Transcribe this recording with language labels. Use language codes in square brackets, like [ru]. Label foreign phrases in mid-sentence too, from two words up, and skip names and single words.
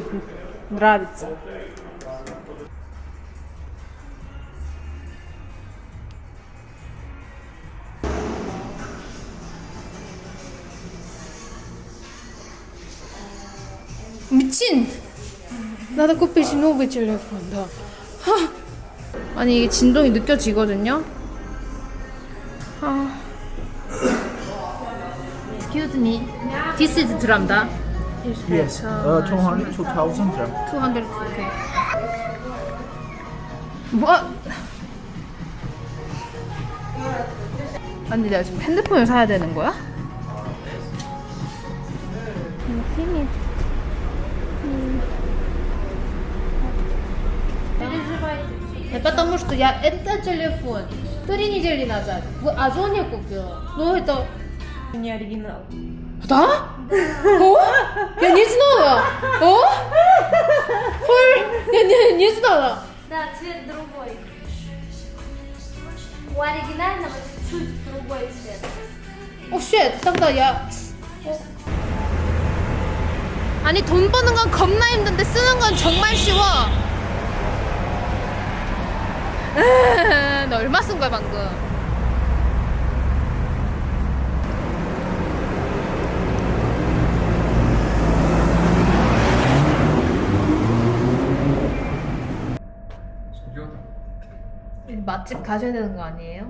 [ru] Нравится. 미친! Надо купить новый телефон, да. [ko] 아니 이게 진동이 느껴지거든요. [en] Excuse me. This is 드람다. Yes, 200, 2000 dirham. 200. Okay. 뭐? [ko] 아니 내가 지금 핸드폰을 사야 되는 거야? 힘이. [ru] Потому что я этот телефон 3 недели назад в Озоне купила. Ну это Не оригинал. да? О? Я не знала. О? Ой, я не знала. Да, цвет другой. У оригинального чуть другой цвет. [en] oh shit. [ru] тогда я [ko] 아니 돈 버는 건 겁나 힘든데 쓰는 건 정말 쉬워. 너 얼마 쓴 거야 방금? 맛집 가셔야 되는 거 아니에요?